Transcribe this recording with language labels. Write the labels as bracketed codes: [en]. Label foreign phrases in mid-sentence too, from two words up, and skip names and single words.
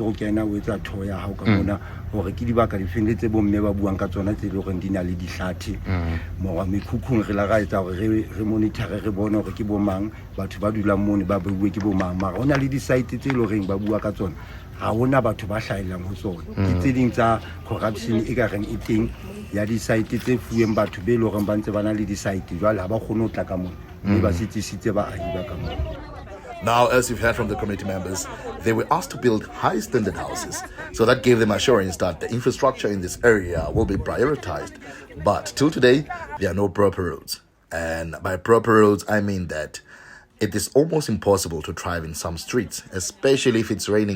[st] go kena o etsa tho ya hao ka mona hore ke dibaka di fendetse bo mme ba buang ka tsona tse le gore di na le dihlathi mo wa mekhukhung re la ga etsa hore re monitor re bone hore ke bo mang batho ba dulang mone ba bue ke bo mang mara hona le di-site tse le goreng ba bua ka tsona ha hona batho ba hlaelang ho tsona ke tse ding tsa corruption e ka reng e teng ya di-site tse fuweng batho be le gore ba ntse ba na le di-site jwale ha ba kgone ho tla ka mona mme ba sitsisitse baahi ba ka mona. [en] Now, as you've heard from the committee members, they were asked to build high standard houses. So that gave them assurance that the infrastructure in this area will be prioritized. But till today, there are no proper roads. And by proper roads, I mean that it is almost impossible to drive in some streets, especially if it's raining.